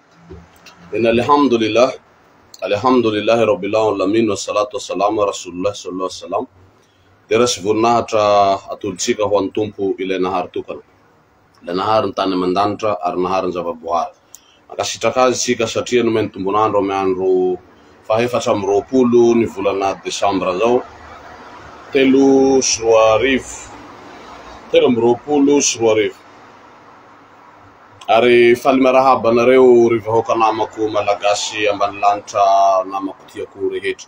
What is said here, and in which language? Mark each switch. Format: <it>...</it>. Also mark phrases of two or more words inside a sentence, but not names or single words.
<ar>إن الحمد لله رب العالمين والصلاة والسلام على رسول الله صلى الله عليه وسلم.</ar> <mg>Deras voninahitra atolontsika ho an'ny tompo ilay nahary tokana. Ilay nahary ny tany aman-danitra ary nahary ny zava-boahary. Mankasitraka azy isika satria nomeny tombonandro amin'ny andro faha-efatra amby roapolo ny volana Desambra zao, 3 Ary faly miarahaba anareo ry vahoaka namako malagasy ambany lanitra namako tiako rehetra.</mg>